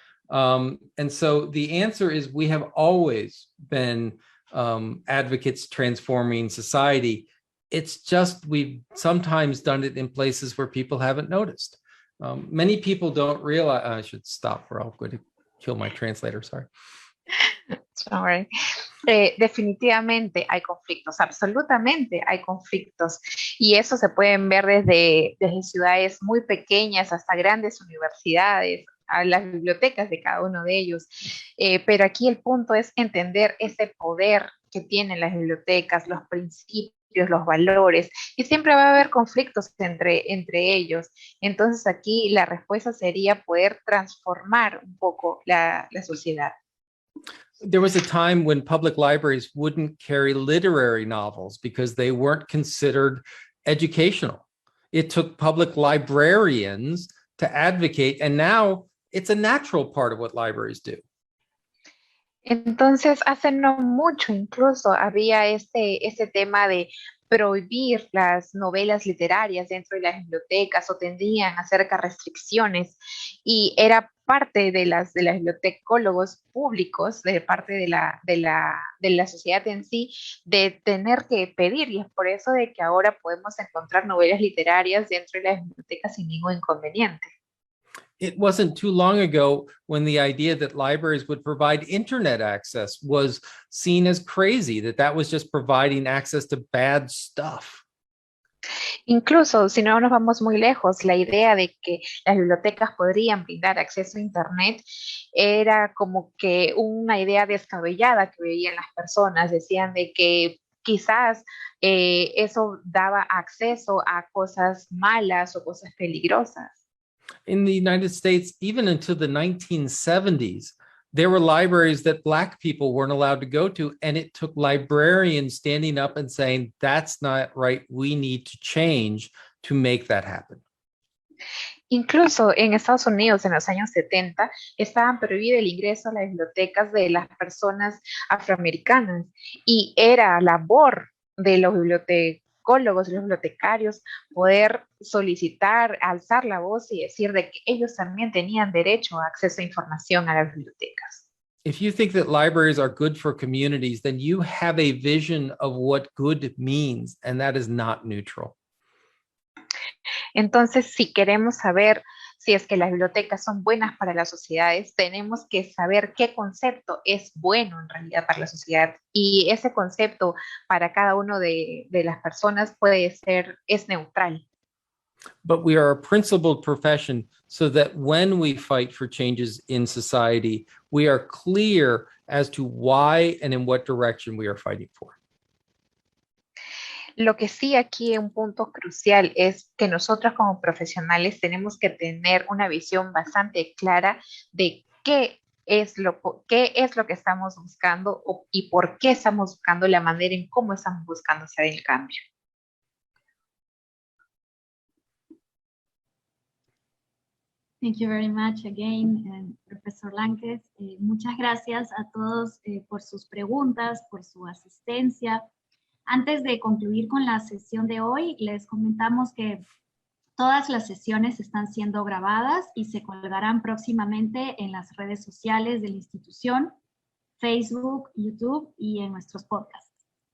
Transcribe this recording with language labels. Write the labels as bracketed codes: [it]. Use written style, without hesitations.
[en] And so the answer is we have always been advocates transforming society. It's just we've sometimes done it in places where people haven't noticed. Many people don't realize, I should stop or I'll go to kill my translator, sorry. Sorry. [es] Definitivamente hay conflictos, absolutamente hay conflictos, y eso se pueden ver desde ciudades muy pequeñas hasta grandes universidades, a las bibliotecas de cada uno de ellos, pero aquí el punto es entender ese poder que tienen las bibliotecas, los principios, los valores, y siempre va a haber conflictos entre ellos. Entonces aquí la respuesta sería poder transformar un poco la sociedad. [en] There was a time when public libraries wouldn't carry literary novels because they weren't considered educational. It took public librarians to advocate, and now it's a natural part of what libraries do. [es] Entonces, hace no mucho incluso había ese tema de prohibir las novelas literarias dentro de las bibliotecas o tendían a hacer restricciones, y era parte de los bibliotecólogos públicos, de parte de la sociedad en sí, de tener que pedir, y es por eso de que ahora podemos encontrar novelas literarias dentro de las bibliotecas sin ningún inconveniente. [en] It wasn't too long ago when the idea that libraries would provide internet access was seen as crazy, that was just providing access to bad stuff. [es] Incluso, si no nos vamos muy lejos, la idea de que las bibliotecas podrían brindar acceso a Internet era como que una idea descabellada que veían las personas. Decían de que quizás eso daba acceso a cosas malas o cosas peligrosas. [en] In the United States, even until the 1970s, there were libraries that Black people weren't allowed to go to, and it took librarians standing up and saying, that's not right, we need to change to make that happen. [es] Incluso en Estados Unidos, en los años 70, estaban prohibido el ingreso a las bibliotecas de las personas afroamericanas, y era labor de los bibliotecólogos, los bibliotecarios, poder solicitar, alzar la voz y decir de que ellos también tenían derecho a acceso a información a las bibliotecas. [en] If you think that libraries are good for communities, then you have a vision of what good means, and that is not neutral. [es] Entonces, si queremos saber si es que las bibliotecas son buenas para las sociedades, tenemos que saber qué concepto es bueno en realidad para la sociedad. Y ese concepto para cada uno de las personas es neutral. [en] But we are a principled profession so that when we fight for changes in society, we are clear as to why and in what direction we are fighting for. [es] Lo que sí aquí un punto crucial es que nosotros como profesionales tenemos que tener una visión bastante clara de qué es lo que estamos buscando y por qué estamos buscando, la manera en cómo estamos buscando hacer el cambio. [en] Thank you very much again, Professor Lankes. [es] Muchas gracias a todos por sus preguntas, por su asistencia. Antes de concluir con la sesión de hoy, les comentamos que todas las sesiones están siendo grabadas y se colgarán próximamente en las redes sociales de la institución, Facebook, YouTube y en nuestros podcasts.